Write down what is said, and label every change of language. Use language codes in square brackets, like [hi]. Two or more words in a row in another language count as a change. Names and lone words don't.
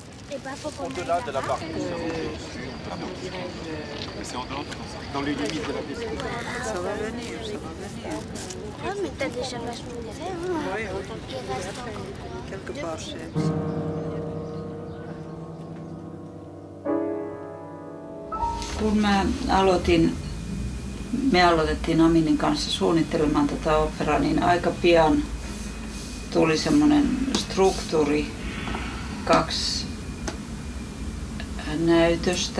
[fr] Au-delà de la partie. C'est en dehors de ça, dans les limites de la piste. Ça va venir, ça va venir. Ah, mais t'as déjà vachement fait, hein? Oui, Il reste encore quelque part chez. [fi] Kun me aloitettiin Aminin kanssa suunnittelemaan tätä operaa, niin aika pian tuli semmoinen struktuuri, 2 näytöstä.